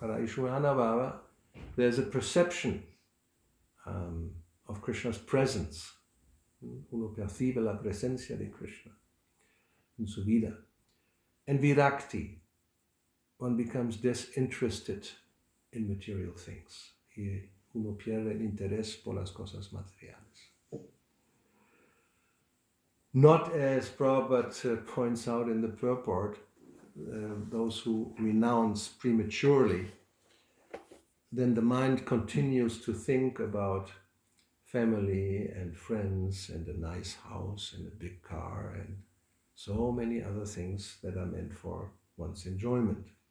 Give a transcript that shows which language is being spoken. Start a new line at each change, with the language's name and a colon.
English: Para isha anubhava, there's a perception of Krishna's presence.
Spanish: Uno percibe la presencia de Krishna in su vida.
English: And virakti, one becomes disinterested in material things.
Spanish: Y uno pierde el interés por las cosas materiales.
English: Not, as Prabhupada points out in the purport, those who renounce prematurely, then the mind continues to think about family and friends and a nice house and a big car and so many other things that are meant for one's enjoyment.